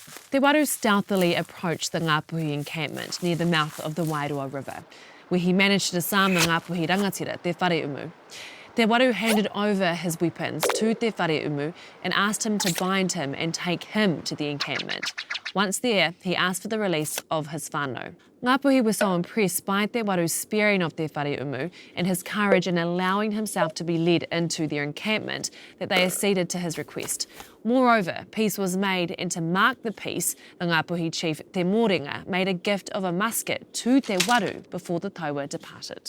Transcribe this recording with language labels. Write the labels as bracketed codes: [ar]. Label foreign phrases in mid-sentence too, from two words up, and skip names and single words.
[en] Te Waru stealthily approached the Ngāpuhi encampment near the mouth of the Wairoa River, where he managed to disarm the Ngāpuhi rangatira, Te Whareumu. Te Waru handed over his weapons to Te Whareumu and asked him to bind him and take him to the encampment. Once there, he asked for the release of his whānau. Ngāpuhi were so impressed by Te Waru's sparing of Te Whareumu and his courage in allowing himself to be led into their encampment that they acceded to his request. Moreover, peace was made, and to mark the peace, the Ngāpuhi chief Te Morenga made a gift of a musket to Te Waru before the taua departed.